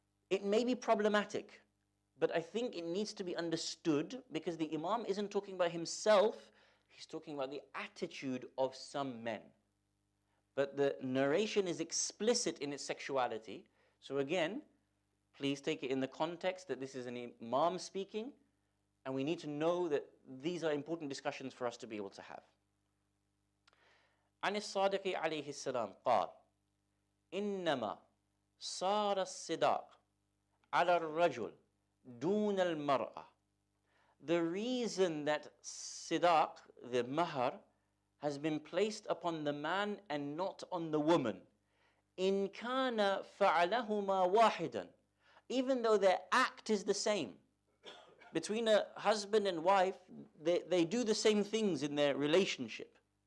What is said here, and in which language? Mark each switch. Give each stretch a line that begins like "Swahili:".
English: It may be problematic, but I think it needs to be understood because the Imam isn't talking about himself, he's talking about the attitude of some men. But the narration is explicit in its sexuality. So again, please take it in the context that this is an Imam speaking, and we need to know that these are important discussions for us to be able to have.
Arabic: عن الصادق عليه السلام قال إنما صار الصداق على الرجل دون المرأة.
English: The reason that sidaq, the mahr, has been placed upon the man and not on the woman,
Arabic: إن كان فعلهما واحدا,
English: even though their act is the same. Between a husband and wife, they do the same things in their relationship.